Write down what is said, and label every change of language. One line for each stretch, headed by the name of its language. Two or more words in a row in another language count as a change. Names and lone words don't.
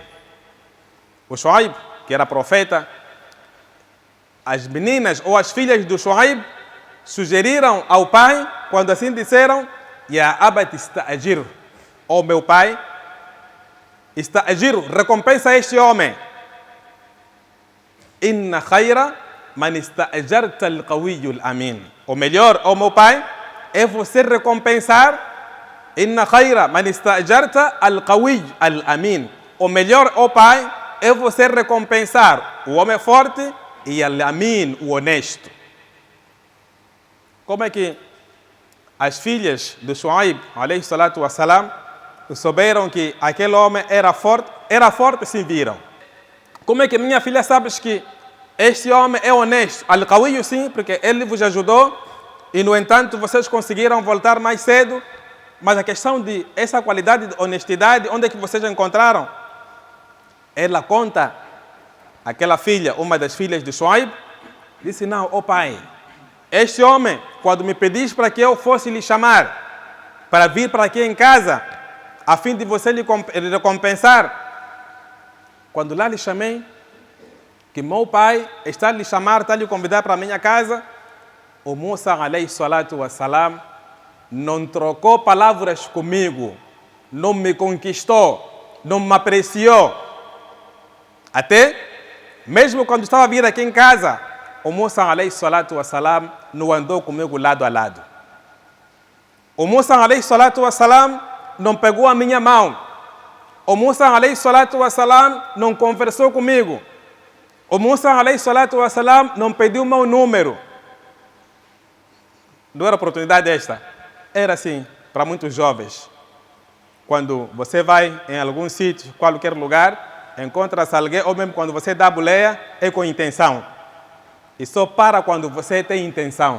Portuguese: O Shuaib, que era profeta, as meninas ou as filhas do Shuaib sugeriram ao pai, quando assim disseram:
Arabic: يا أبت استأجر,
Portuguese: ó meu pai, ista'jir, recompensa este homem.
Arabic: إن خير من استأجرت القوي الأمين.
Portuguese: O melhor, ó meu pai, é você recompensar.
Arabic: إن خير من استأجرت القوي الأمين.
Portuguese: O melhor, ó pai, é você recompensar o homem forte e al-amin, o honesto. Como é que as filhas de Shuaib,
Arabic: عليه الصلاة والسلام,
Portuguese: souberam que aquele homem era forte sim viram. Como é que minha filha sabes que este homem é honesto? Al-Qawiyu sim, porque ele vos ajudou e no entanto vocês conseguiram voltar mais cedo, mas a questão de essa qualidade de honestidade, onde é que vocês encontraram? Ela conta, aquela filha, uma das filhas de Shuaib, disse, não, ó pai, este homem, quando me pedis para que eu fosse lhe chamar, para vir para aqui em casa, a fim de você lhe recompensar, quando lá lhe chamei, que meu pai está a lhe chamar, está a lhe convidar para a minha casa, o Musa,
Arabic: عليه الصلاة والسلام,
Portuguese: não trocou palavras comigo, não me conquistou, não me apreciou. Até, mesmo quando estava a vir aqui em casa, o Musa,
Arabic: عليه الصلاة والسلام,
Portuguese: não andou comigo lado a lado. O Musa,
Arabic: عليه الصلاة والسلام,
Portuguese: não pegou a minha mão. O Musa,
Arabic: عليه الصلاة والسلام,
Portuguese: não conversou comigo. O Musa,
Arabic: عليه الصلاة والسلام,
Portuguese: não pediu o meu número. Não era oportunidade esta. Era assim para muitos jovens. Quando você vai em algum sítio, qualquer lugar, encontra-se alguém, ou mesmo quando você dá boleia, é com intenção. E só para quando você tem intenção.